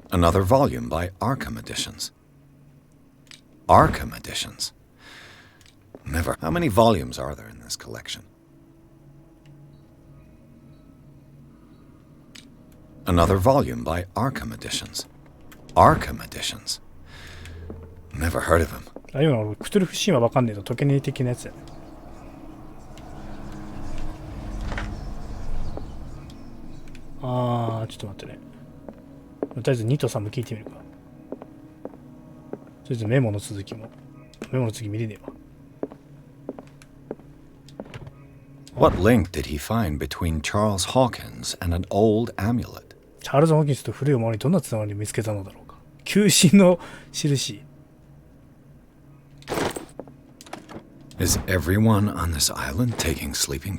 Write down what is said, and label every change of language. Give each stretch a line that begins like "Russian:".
English: Another volume by Arkham editions. Arkham editions. Never. How many volumes are there in this collection? Another volume by Arkham editions. Arkham editions. Never heard of him.
Japanese: ああいうのクトゥルフ神話わかんねえと解けねえ的なやつだよね。あー、ちょっと待ってね。とりあえず2と3も聞いてみるか。とりあえずメモの続きも。メモの次見れねえわ。
English: What link did he find between Charles Hawkins and an old amulet?
Japanese: チャールズ・ホーキンスと古いお守りにどんなつながりを見つけたのだろうか。球心の印。
English: Is everyone on this island taking sleeping